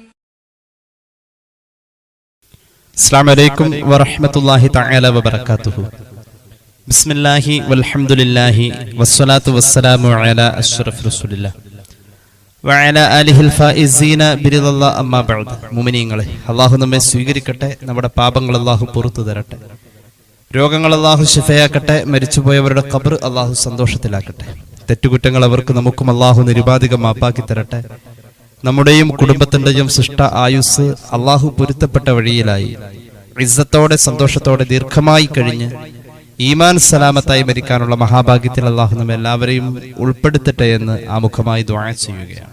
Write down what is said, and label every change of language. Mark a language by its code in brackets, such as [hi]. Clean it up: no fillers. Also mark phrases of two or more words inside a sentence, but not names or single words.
[ar] السلام عليكم ورحمة الله تعالى وبركاته. بسم الله والحمد لله والصلاة والسلام على أشرف رسول الله وعلى آله الفائزين برضا الله أما بعد. [ml] മുഅ്മിനീങ്ങളെ, അല്ലാഹു നമ്മെ സ്വീകരിക്കട്ടെ, നമ്മുടെ പാപങ്ങൾ അല്ലാഹു പുറത്തു തരട്ടെ, രോഗങ്ങൾ അല്ലാഹു ശിഫയാക്കട്ടെ, മരിച്ചുപോയവരുടെ ഖബർ അല്ലാഹു സന്തോഷത്തിലാക്കട്ടെ, തെറ്റുകുറ്റങ്ങൾ അവർക്ക് നമുക്കും അല്ലാഹു നിരുപാധികം മാപ്പാക്കി തരട്ടെ. നമ്മുടെയും കുടുംബത്തിന്റെയും സൃഷ്ട ആയുസ് അല്ലാഹു പൊരുത്തപ്പെട്ട വഴിയിലായി ഇസ്സത്തോടെ സന്തോഷത്തോടെ ദീർഘമായി കഴിഞ്ഞ് ഈമാൻ സലാമത്തായി മരിക്കാനുള്ള മഹാഭാഗ്യത്തിൽ അല്ലാഹു നമ്മെ എല്ലാവരെയും ഉൾപ്പെടുത്തട്ടെ എന്ന് ആമുഖമായി ദുആ ചെയ്യുകയാണ്.